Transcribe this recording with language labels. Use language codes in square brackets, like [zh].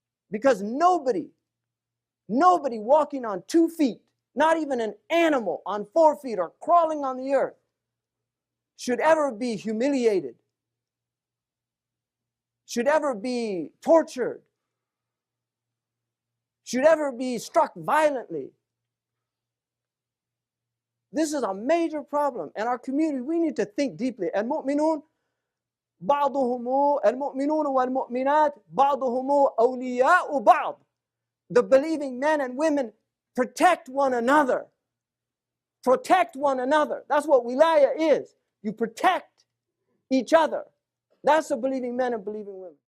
[en] Because nobody walking on 2 feet, not even an animal on 4 feet or crawling on the earth, should ever be humiliated, should ever be tortured, should ever be struck violently. This is a major problem. And our community, we need to think deeply. [ar] المؤمنون والمؤمنات بعضهم أولياء بعض. [en] The believing men and women protect one another. Protect one another. That's what wilaya is. You protect each other. That's the believing men and believing women.